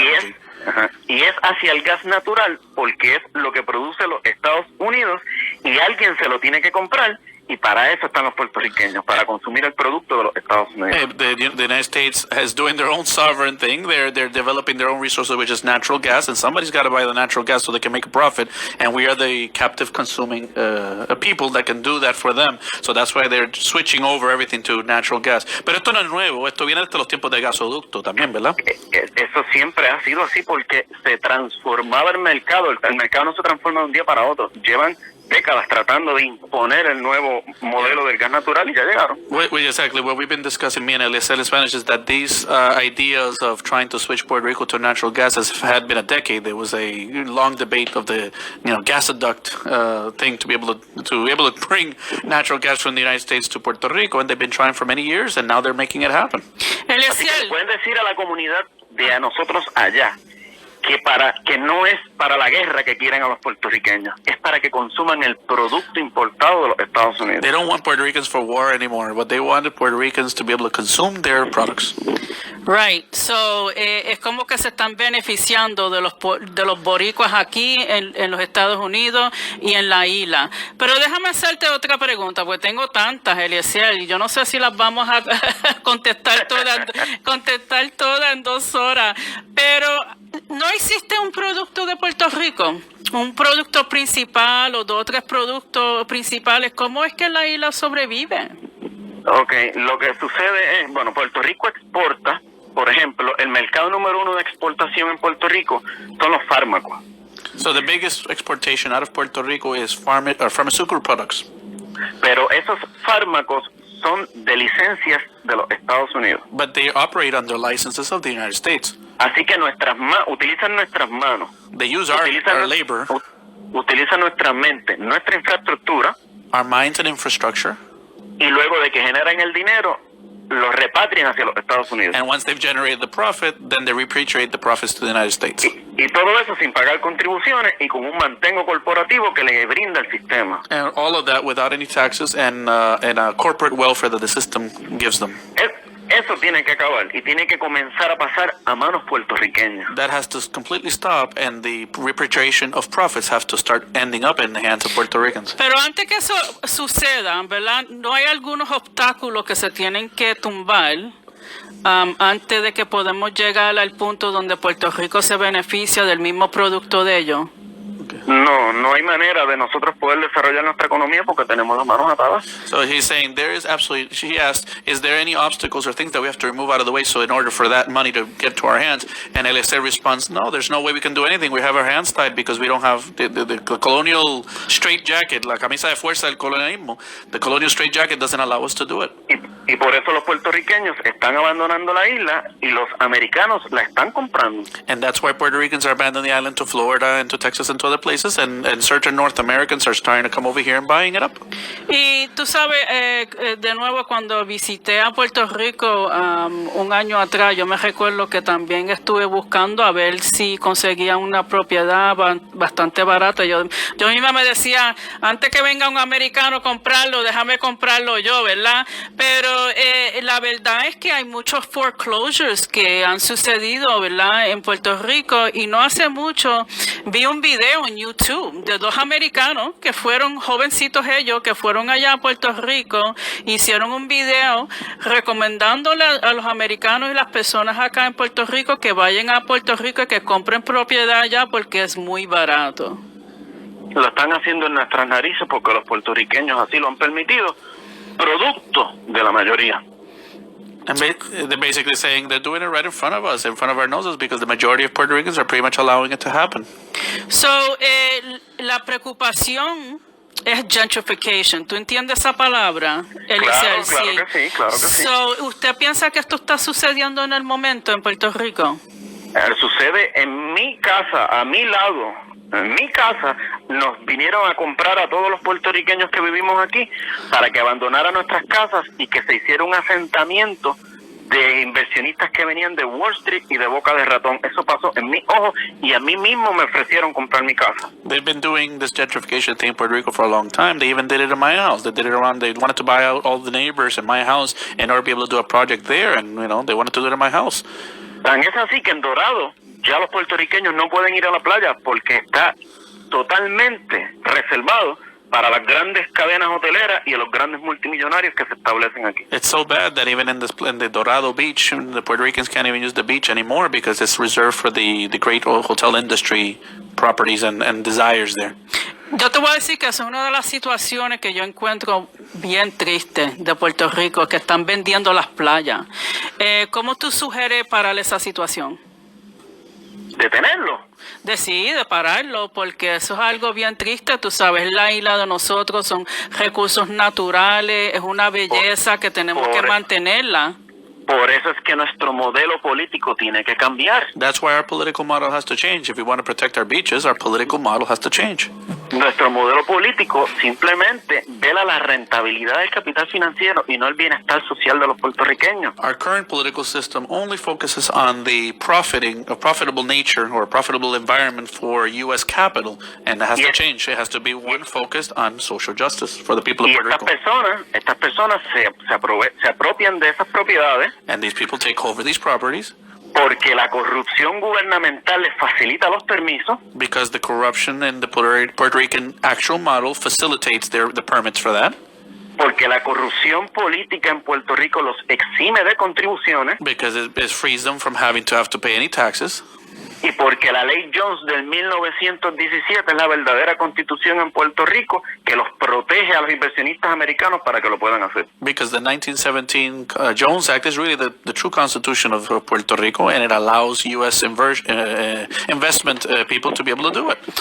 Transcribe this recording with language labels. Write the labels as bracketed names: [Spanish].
[Spanish] Y [English] energy. [Spanish] y es hacia el gas natural porque es lo que produce los Estados Unidos y alguien se lo tiene que comprar, y para eso están los puertorriqueños, para consumir el producto de los Estados Unidos. [English] The United States is doing their own sovereign thing. They're developing their own resources, which is natural gas, and somebody's got to buy the natural gas so they can make a profit. And we are the captive consuming people that can do that for them. So that's why they're switching over everything to natural gas. [Spanish] Pero esto no es nuevo. Esto viene desde los tiempos de gasoducto también, ¿verdad? Eso siempre ha sido así porque se transformaba el mercado. El mercado no se transforma de un día para otro. Llevan décadas tratando de imponer el nuevo modelo del gas natural y ya llegaron. [English] Exactly. What we've been discussing, me and Eliezer in Spanish, is that these ideas of trying to switch Puerto Rico to natural gas had been a decade. There was a long debate of the gasoduct thing to be able to bring natural gas from the United States to Puerto Rico, and they've been trying for many years, and now they're making it happen. [Spanish] Así que le pueden decir a la comunidad de a nosotros allá que no es para la guerra que quieren a los puertorriqueños, es para que consuman el producto importado de los Estados Unidos. [English] They don't want Puerto Ricans for war anymore. What they wanted Puerto Ricans to be able to consume their products. Right, so [Spanish] es como que se están beneficiando de los boricuas aquí en los Estados Unidos y en la isla. Pero déjame hacerte otra pregunta, porque tengo tantas, Eliezer, y yo no sé si las vamos a contestar todas en 2 horas. Pero ¿no existe un producto de Puerto Rico? Un producto principal o 2 o 3 productos principales. ¿Cómo es que la isla sobrevive? Ok, lo que sucede es, bueno, Puerto Rico exporta, por ejemplo, el mercado número 1 de exportación en Puerto Rico son los fármacos. [English] So the biggest exportation out of Puerto Rico is pharmaceutical products. [Spanish] Pero esos fármacos son de licencias de los Estados Unidos. [English] But they operate under licenses of the United States. [Spanish] Así que utilizan nuestras manos, [English] They use our labor, [Spanish] utilizan nuestra mente, nuestra infraestructura, [English] our minds and infrastructure, [Spanish] y luego de que generan el dinero, los repatrian hacia los Estados Unidos. [English] and once they've generated the profit, then they repatriate the profits to the United States. [Spanish] Y todo eso sin pagar contribuciones y con un mantengo corporativo que le brinda el sistema. [English] And all of that without any taxes and a corporate welfare that the system gives them. [Spanish] Eso tiene que acabar y tiene que comenzar a pasar a manos puertorriqueñas. [English] That has to completely stop, and the repatriation of profits have to start ending up in the hands of Puerto Ricans. [Spanish] Pero antes que eso suceda, ¿verdad? ¿No hay algunos obstáculos que se tienen que tumbar antes de que podamos llegar al punto donde Puerto Rico se beneficia del mismo producto de ellos? No hay manera de nosotros poder desarrollar nuestra economía porque tenemos las manos atadas. [English] So he's saying he asked, is there any obstacles or things that we have to remove out of the way so in order for that money to get to our hands? And Eliezer responds, no, there's no way we can do anything. We have our hands tied because we don't have the colonial straitjacket, [Spanish] la camisa de fuerza del colonialismo. [English] The colonial straitjacket doesn't allow us to do it. [Spanish] Y por eso los puertorriqueños están abandonando la isla y los americanos la están comprando. [English] And that's why Puerto Ricans are abandoning the island to Florida and to Texas and to other places, and certain North Americans are starting to come over here and buying it up. [Spanish] Y tú sabes, de nuevo, cuando visité a Puerto Rico un año atrás, yo me recuerdo que también estuve buscando a ver si conseguía una propiedad bastante barata. Yo misma me decía, antes que venga un americano a comprarlo, déjame comprarlo yo, ¿verdad? Pero la verdad es que hay muchos foreclosures que han sucedido, ¿verdad? En Puerto Rico, y no hace mucho vi un video en YouTube de dos americanos que fueron jovencitos ellos, que fueron allá a Puerto Rico, hicieron un video recomendándole a los americanos y las personas acá en Puerto Rico que vayan a Puerto Rico y que compren propiedad allá porque es muy barato. Lo están haciendo en nuestras narices porque los puertorriqueños así lo han permitido, producto de la mayoría. [English] And they're basically saying they're doing it right in front of us, in front of our noses, because the majority of Puerto Ricans are pretty much allowing it to happen. [Spanish] So, la preocupación es gentrification. ¿Tú entiendes esa palabra, Eliezer? Claro que sí. So, ¿usted piensa que esto está sucediendo en el momento en Puerto Rico? Sucede en mi casa, a mi lado. En mi casa nos vinieron a comprar a todos los puertorriqueños que vivimos aquí para que abandonaran nuestras casas y que se hiciera un asentamiento de inversionistas que venían de Wall Street y de Boca de Ratón. Eso pasó en mis ojos y a mí mismo me ofrecieron comprar mi casa. [English] They've been doing this gentrification thing in Puerto Rico for a long time. They even did it in my house. They did it around, they wanted to buy out all the neighbors in my house in order to be able to do a project there, and they wanted to do it in my house. [Spanish] Tan es así que en Dorado ya los puertorriqueños no pueden ir a la playa porque está totalmente reservado para las grandes cadenas hoteleras y a los grandes multimillonarios que se establecen aquí. [English] It's so bad that even in the Dorado Beach, the Puerto Ricans can't even use the beach anymore because it's reserved for the great hotel industry properties and desires there. [Spanish] Yo te voy a decir que esa es una de las situaciones que yo encuentro bien triste de Puerto Rico, que están vendiendo las playas. ¿Cómo tú sugieres parar esa situación? Detenerlo. De pararlo, porque eso es algo bien triste. Tú sabes, la isla de nosotros son recursos naturales, es una belleza que tenemos que mantenerla. Por eso es que nuestro modelo político tiene que cambiar. [English] That's why our political model has to change. If we want to protect our beaches, our political model has to change. [Spanish] Nuestro modelo político simplemente vela la rentabilidad del capital financiero y no el bienestar social de los puertorriqueños. [English] Our current political system only focuses on the profitable nature or profitable environment for U.S. capital, and it has to change. It has to be one focused on social justice for the people of Puerto Rico. [Spanish] Estas personas se apropian de esas propiedades. [English] And these people take over these properties. [Spanish] Porque la corrupción gubernamental les facilita los permisos. [English] Because the corruption in the Puerto Rican actual model facilitates the permits for that. [Spanish] Porque la corrupción política en Puerto Rico los exime de contribuciones. [English] Because it frees them from having to have to pay any taxes. [Spanish] Y porque la ley Jones del 1917 es la verdadera constitución en Puerto Rico que los protege a los inversionistas americanos para que lo puedan hacer. [English] Because the 1917 Jones Act is really the true constitution of Puerto Rico, and it allows U.S. investment people to be able to do it.